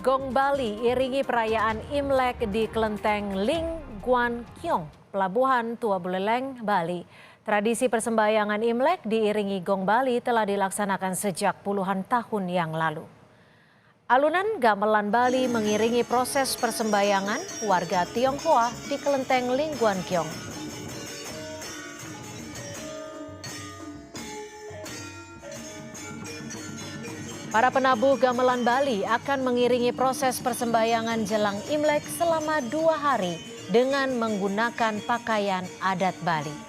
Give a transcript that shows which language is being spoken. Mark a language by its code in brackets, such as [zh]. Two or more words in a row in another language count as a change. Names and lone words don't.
[id] Gong Bali iringi perayaan Imlek di Kelenteng Ling Guan Kiong, Pelabuhan Tua Buleleng, Bali. Tradisi persembayangan Imlek diiringi Gong Bali telah dilaksanakan sejak puluhan tahun yang lalu. Alunan gamelan Bali mengiringi proses persembayangan warga Tionghoa di Kelenteng Ling Guan Kiong. Para penabuh gamelan Bali akan mengiringi proses persembayangan jelang Imlek selama 2 hari dengan menggunakan pakaian adat Bali.